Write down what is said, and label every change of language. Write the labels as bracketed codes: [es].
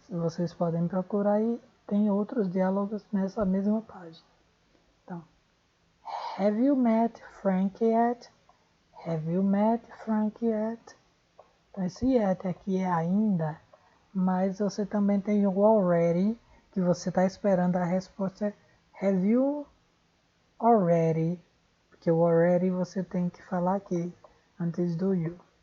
[pt] Vocês podem procurar aí, tem outros diálogos nessa mesma página. [en] Então, have you met Frank yet? Have you met Frank yet? [pt] Então, esse yet aqui é ainda, mas você também tem o already, que você está esperando a resposta. [en] Have you already? [pt] Porque o already você tem que falar aqui, antes do you.